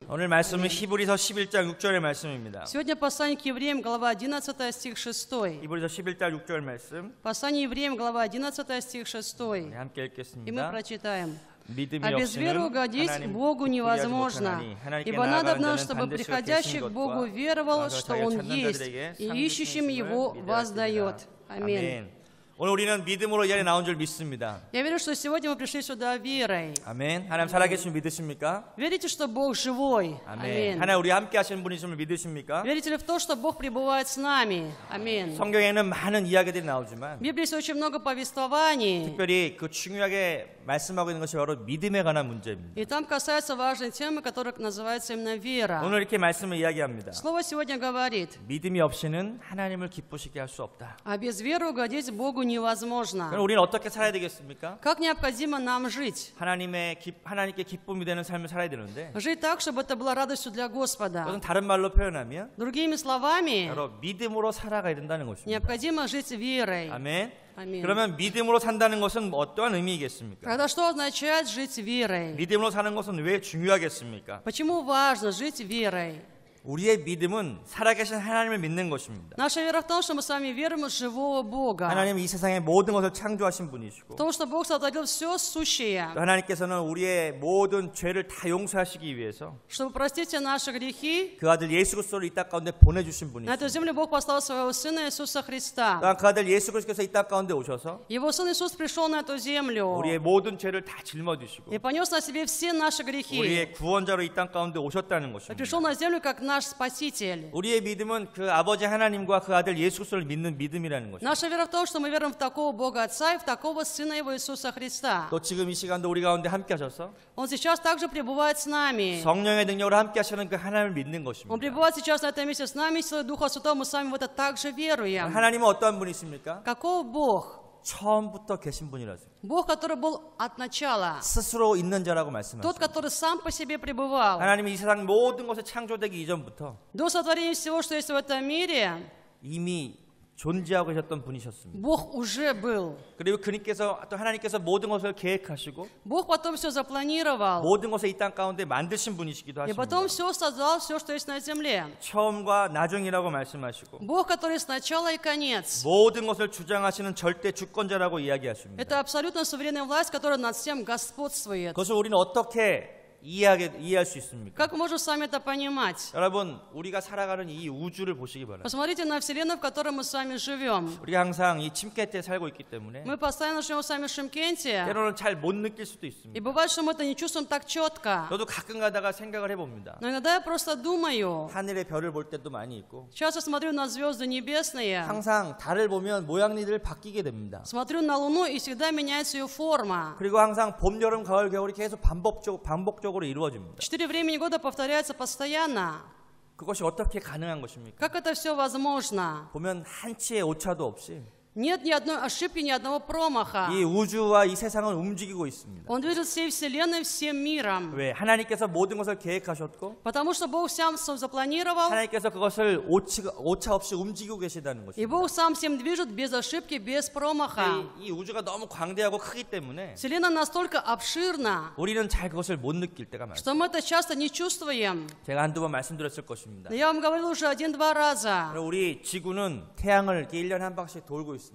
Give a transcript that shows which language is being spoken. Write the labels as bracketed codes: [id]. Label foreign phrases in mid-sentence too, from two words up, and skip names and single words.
[ko] 말씀은 히브리서 11장 6절의 말씀입니다. [ru] Сегодня послание к евреям, глава 11, стих 6. [ko] 히브리서 11장 6절 말씀. [ru] Послание евреям, глава 11, стих 6. [ko] 네, 함께 [ru] И мы [ko] 읽겠습니다. [ru] прочитаем. [ko] 믿음이 [ru] А без веры [ko] 없이는 [ru] угодить [ko] 하나님 [ru] Богу [ko] 기쁘게 하지 [ru] невозможно, [ko] 못하나니 하나님께 [ru] ибо надобно, [ko] 나아가는 [ru] чтобы [ko] 자는 반드시 [ru] приходящий [ko] 계신 [ru] к Богу [ko] 것과 [ru] веровал, [ko] 와서 [ru] что [ko] 자기가 [ru] Он [ko] 찾는 [ru] есть, [ko] 자들에게 [ru] и [ko] 상 [ru] ищущим [ko] 주심을 [ru] Его [ko] 믿어야 [ru] воздает. [ko] 되리라. [ru] Аминь. [ko] 아멘. 오늘 우리는 믿음으로 이 자리에 나온 줄 믿습니다. [ru] Я верю, что сегодня мы пришли сюда верой. [ko] 아멘. 하나님 살아계신 믿으십니까? [ru] Верите, что Бог живой? [ko] 아멘. [ru] Аминь. [ko] 하나님 우리 함께 하시는 분이심을 믿으십니까? [ru] Верите ли в то, что Бог пребывает с нами? Аминь. [ko] 성경에는 많은 이야기들이 나오지만 [ru] В Библии есть очень много повествований, [ko] 특별히 그 중요하게 말씀하고 있는 것이 바로 믿음에 관한 문제입니다. [ru] и там касается важной темы, которая называется именно вера. [ko] 오늘 이렇게 말씀을 이야기합니다. [ru] Слово сегодня говорит, [ko] 믿음이 없이는 하나님을 기쁘시게 할 수 없다. [ru] а без веры угодить Богу невозможно. [ko] 그럼 우리는 어떻게 살아야 되겠습니까? [ru] Как необходимо нам жить? [ko] 하나님께 기쁨이 되는 삶을 살아야 되는데 [ru] Жить так, чтобы это было радостью для Господа. [ko] 그것은 다른 말로 표현하면 [ru] Другими словами, [ko] 바로 믿음으로 살아가야 된다는 것입니다. [ru] необходимо жить верой. [ko] 아멘. [ru] Аминь. [ko] 그러면 믿음으로 산다는 것은 어떠한 의미이겠습니까? [ru] Тогда что означает жить верой? [ko] 믿음으로 사는 것은 왜 중요하겠습니까? [ru] Почему важно жить верой? [ko] 우리의 믿음은 살아계신 하나님을 믿는 것입니다. [ru] Наша вера в том, что мы с вами верим в живого Бога. [ko] 하나님은 이 세상의 모든 것을 창조하신 분이시고 [ru] В том, что Бог сотворил все сущее, [ko] 또 하나님께서는 우리의 모든 죄를 다 용서하시기 위해서 [ru] чтобы простить все наши грехи. [ko] 그 아들 예수 그리스도를 이 땅 가운데 보내주신 [ru] На эту [ko] 분이시고 [ru] землю Бог послал своего Сына Иисуса Христа. [ko] 또한 그 아들 예수 그리스도께서 이 땅 가운데 오셔서 [ru] Его Сын Иисус пришел на эту землю [ko] 우리의 모든 죄를 다 짊어지시고 [ru] и понес на себе все наши грехи. [ko] 우리의 구원자로 이 땅 가운데 오셨다는 [ru] И [ko] 것입니다. [ru] пришел на землю как наш Спаситель. [ko] 우리의 믿음은 그 아버지 하나님과 그 아들 예수 그리스도를 믿는 믿음이라는 것입니다. [ru] Наша вера в том, что мы верим в такого Бога Отца и в такого Сына Его Иисуса Христа. [ko] 또 지금 이 시간도 우리 가운데 함께 하셔서 [ru] Он сейчас также пребывает с нами. [ko] 성령의 능력으로 함께 하시는 그 하나님을 믿는 [ru] Он [ko] 것입니다. [ru] пребывает сейчас на этом месте с нами, силой Духа Святого, мы с вами в это также веруем. [ko] 하나님은 어떠한 분이십니까? [ru] Каков Бог? [ko] 처음부터 계신 분이라서 [ru] Бог, который был от начала. [ko] 스스로 있는 자라고 [ru] Тот, [ko] 말씀하십니다. [ru] который сам по себе пребывал. [ko] 하나님은 이 세상 모든 것이 창조되기 이전부터 [ru] До сотворения всего, что есть в этом мире, [ko] 이미 존재하고 계셨던 분이셨습니다. [ru] Бог уже был. [ko] 그리고 또 하나님께서 모든 것을 계획하시고 [ru] Бог потом все запланировал. [ko] 모든 것을 이 땅 가운데 만드신 분이시기도 [ru] И [ko] 하십니다. [ru] потом все создал, все, что есть на земле. [ko] 처음과 나중이라고 말씀하시고 [ru] Бог, который есть начало и конец. [ko] 모든 것을 주장하시는 절대 주권자라고 이야기하십니다. [ru] Это абсолютно суверенная власть, которая над всем господствует. [ko] 그것을 우리는 어떻게 이해할 수 있습니까? [ru] Как мы можем с вами это понимать? [ko] 여러분, 우리가 살아가는 이 우주를 보시기 바랍니다. [ru] Посмотрите на Вселенную, в которой мы с вами живем. [ko] 우리가 항상 이 침묵에 살고 있기 때문에 [ru] Мы постоянно живем с вами в Шымкенте. [ko] 때로는 잘 못 느낄 수도 [ru] И [ko] 있습니다. [ru] бывает, что мы это не чувствуем так четко. [ko] 저도 가끔 가다가 생각을 해봅니다. [ru] Но иногда я просто думаю. [ko] 하늘의 별을 볼 때도 많이 있고 [ru] Сейчас я смотрю на звезды небесные. [ko] 항상 달을 보면 모양들이 바뀌게 됩니다. [ru] Смотрю на Луну, и всегда меняется ее форма. [ko] 그리고 항상 봄, 여름, 가을, 겨울이 계속 반복적으로 이루어집니다. [ru] 4 времени года повторяется постоянно. [ko] 그것이 어떻게 가능한 것입니까? [ru] Как это все возможно? [ko] 보면 한치의 오차도 없이 [ru] Нет ни одной ошибки, ни одного промаха. [ko] 이 우주와 이 세상을 움직이고 있습니다. [ru] Он движет всей Вселенной, всем миром. [ko] 왜? 하나님께서 모든 것을 계획하셨고 [ru] Потому что Бог сам запланировал, [ko] 하나님께서 그것을 오차 없이 움직이고 계시다는 [ru] и [ko] 것입니다. [ru] Бог сам всем движет без ошибки, без промаха. [ko] 이 우주가 너무 광대하고 크기 때문에 [ru] Вселенная настолько обширна, [ko] 우리는 잘 그것을 못 느낄 때가 많습니다. [ru] что мы это часто не чувствуем. [ko] 제가 한두 번 말씀드렸을 것입니다. [ru] Но я вам говорил уже 1-2 раза. [ko] 우리 지구는 태양을 이렇게 1년에 한 방씩 돌고 있습니다.